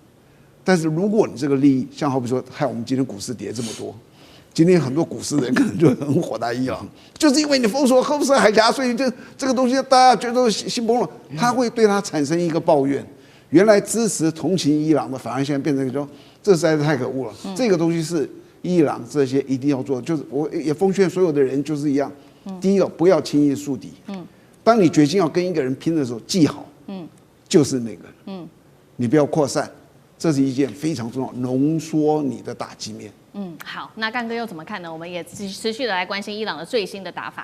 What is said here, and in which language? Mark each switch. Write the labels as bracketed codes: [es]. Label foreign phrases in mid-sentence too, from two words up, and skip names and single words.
[zh] 但是如果你這個利益，像好比說害我們今天股市跌這麼多，今天很多股市人可能就很火大伊朗，就是因為你封鎖荷姆斯海峽，所以這個東西大家覺得心崩了，他會對他產生一個抱怨。原來支持同情伊朗的，反而現在变成說這實在是太可惡了。這個東西是伊朗這些一定要做的，就是我也奉勸所有的人就是一樣。第一個，不要輕易樹敵。當你決心要跟一個人拼的時候，記好，就是那個，你不要擴散，這是一件非常重要，濃縮你的打擊面。好，那幹哥又怎麼看呢？我們也持續的來關心伊朗的最新的打法。